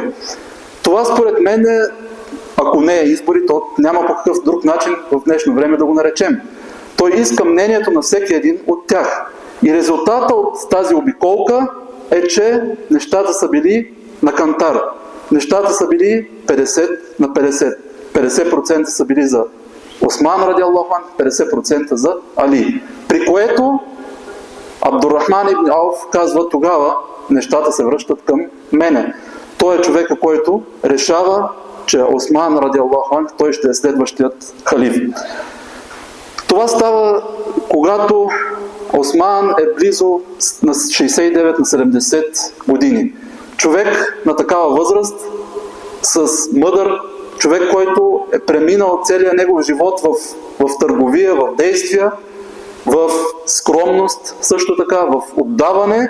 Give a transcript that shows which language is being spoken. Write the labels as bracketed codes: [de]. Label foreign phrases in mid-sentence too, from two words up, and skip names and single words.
[bg] Това според мен е, ако не е избори, то няма по какъв друг начин в днешно време да го наречем. Той иска мнението на всеки един от тях. И резултата от тази обиколка е, че нещата са били на кантар. Нещата са били 50 на 50. 50% са били за Осман [ar] رضي الله عنه, [bg] 50% за Али. При което Абдуррахман ибн Ауф казва: тогава нещата се връщат към мене. Той е човека, който решава, че Осман [ar] رضي الله عنه, [bg] той ще е следващият халиф. Това става, когато Осман е близо на 69 на 70 години. Човек на такава възраст, с мъдър, човек, който е преминал целия негов живот в търговия, в действия, в скромност, също така в отдаване.